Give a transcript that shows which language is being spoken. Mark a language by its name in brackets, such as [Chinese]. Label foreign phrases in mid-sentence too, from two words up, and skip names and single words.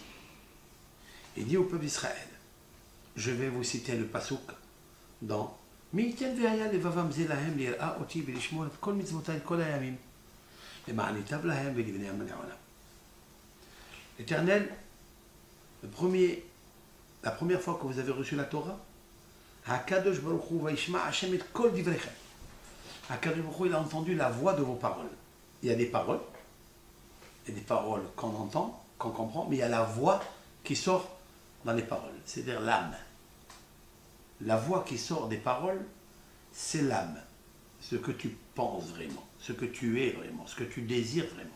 [French] Il dit au peuple d'Israël, je vais vous citer le pasuk dans L'Éternel, la première fois que vous avez reçu la Torah, [Hebrew] הקדוש ברוך הוא וישמע ה' את קול דבריכם. הקדוש ברוך הוא, [French] il a entendu la voix de vos paroles. Il y a des paroles qu'on entend, qu'on comprend, mais il y a la voix qui sort dans les paroles, c'est-à-dire l'âme. La voix qui sort des paroles, c'est l'âme. Ce que tu penses vraiment, ce que tu es vraiment, ce que tu désires vraiment.